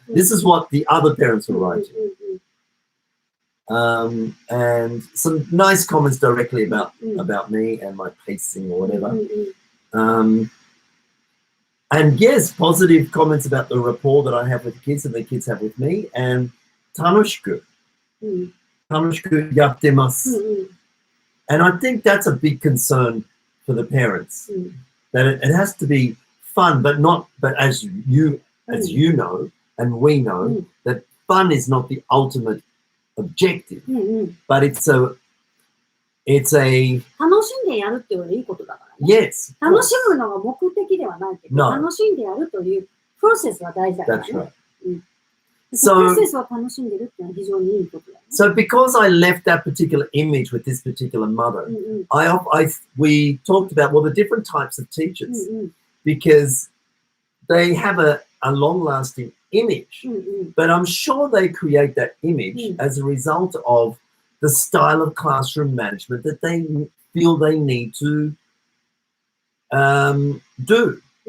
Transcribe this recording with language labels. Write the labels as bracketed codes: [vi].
[en] This is what the other parents were writing. And some nice comments directly about me and my pacing or whatever. And yes, positive comments about the rapport that I have with the kids and the kids have with me. [ja] And 楽しくやってます. [en] And I think that's a big concern for the parents. That it has to be fun, but as you know, and we know, that fun is not the ultimate objective, but it's It's a [ja] 楽しんでやるっていうのはいいことだからね。 [en] yes. [ja] 楽しむのが目的ではないけど、 [en] No. [ja] 楽しんでやるというプロセスは大事だからね。 [en] That's right. [ja] プロセスは楽しんでるっていうのは非常にいいことだね。 [en] So because I left that particular image with this particular mother, we talked about, well, the different types of teachers, because they have a long-lasting image, but I'm sure they create that image as a result of the style of classroom management that they feel they need to do.